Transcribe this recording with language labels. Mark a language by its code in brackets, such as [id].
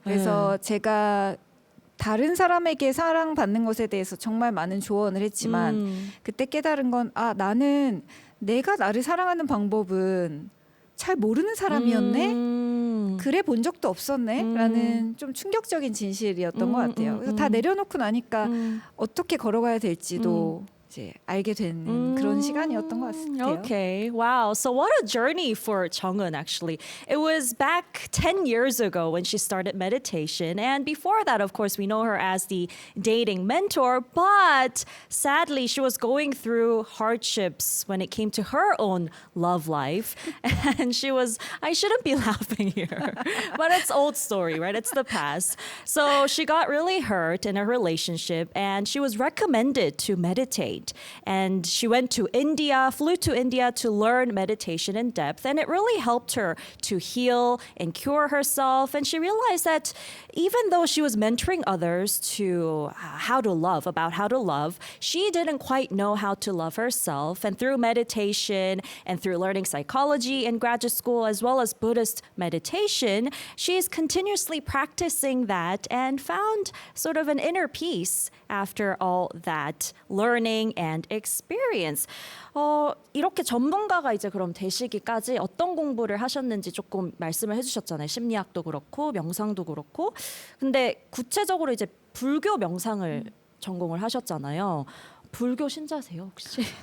[ko] 그래서 제가 다른 사람에게 사랑받는 것에 대해서 정말 많은 조언을 했지만 그때 깨달은 건 나는 내가 나를 사랑하는 방법은 잘 모르는 사람이었네. 그래 본 적도 없었네. 라는 좀 충격적인 진실이었던 것 같아요. 그래서 다 내려놓고 나니까 어떻게 걸어가야 될지도 이제 알게 되는 그런 시간이었던 것 같아요. [en] Okay, wow. So what a journey for Jeong-eun actually. It was back 10 years ago when she started meditation. And before that, of course, we know her as the dating mentor. But sadly, she was going through hardships when it came to her own love life. And I shouldn't be laughing here. But it's old story, right? It's the past. So she got really hurt in a relationship and she was recommended to meditate. And she went to India, flew to India to learn meditation in depth. And it really helped her to heal and cure herself. And she realized that even though she was mentoring others to about how to love, she didn't quite know how to love herself. And through meditation and through learning psychology in graduate school, as well as Buddhist meditation, she's continuously practicing that and found sort of an inner peace after all that learning and experience. [ko] 이렇게 전문가가 이제 그럼 되시기까지 어떤 공부를 하셨는지 조금 말씀을 해주셨잖아요. 심리학도 그렇고 명상도 그렇고. 근데 구체적으로 이제 불교 명상을 전공을 하셨잖아요. 불교 신자세요 혹시?